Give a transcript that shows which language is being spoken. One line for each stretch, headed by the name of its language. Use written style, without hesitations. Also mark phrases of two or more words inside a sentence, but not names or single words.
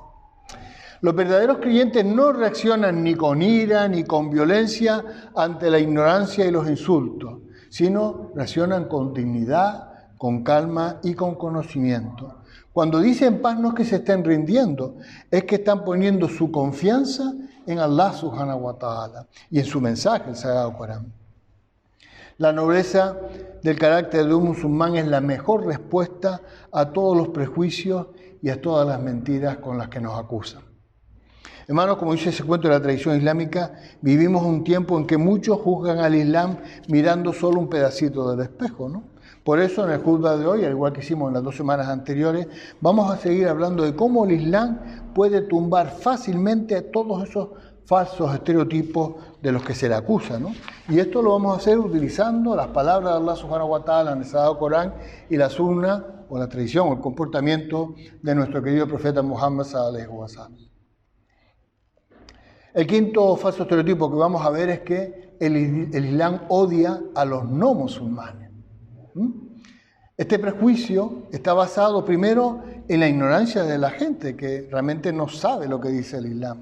Spanish: Los verdaderos creyentes no reaccionan ni con ira ni con violencia ante la ignorancia y los insultos, sino reaccionan con dignidad, con calma y con conocimiento. Cuando dicen paz no es que se estén rindiendo, es que están poniendo su confianza en
Arabic: الله سبحانه وتعالى
Spanish: y en su mensaje, el Sagrado Corán. La nobleza del carácter de un musulmán es la mejor respuesta a todos los prejuicios y a todas las mentiras con las que nos acusan. Hermanos, como dice ese cuento de la tradición islámica, vivimos un tiempo en que muchos juzgan al Islam mirando solo un pedacito del espejo, ¿no? Por eso en el Judá de hoy, al igual que hicimos en las 2 semanas anteriores, vamos a seguir hablando de cómo el Islam puede tumbar fácilmente a todos esos falsos estereotipos de los que se le acusa, ¿no? Y esto lo vamos a hacer utilizando las palabras de
Arabic: الله سبحانه وتعالى
Spanish: en el Sagrado Corán y la sunna, o la tradición, o el comportamiento de nuestro querido profeta Muhammad
Arabic: صلى الله عليه وسلم.
Spanish: El quinto falso estereotipo que vamos a ver es que el Islam odia a los no musulmanes. Este prejuicio está basado primero en la ignorancia de la gente, que realmente no sabe lo que dice el Islam.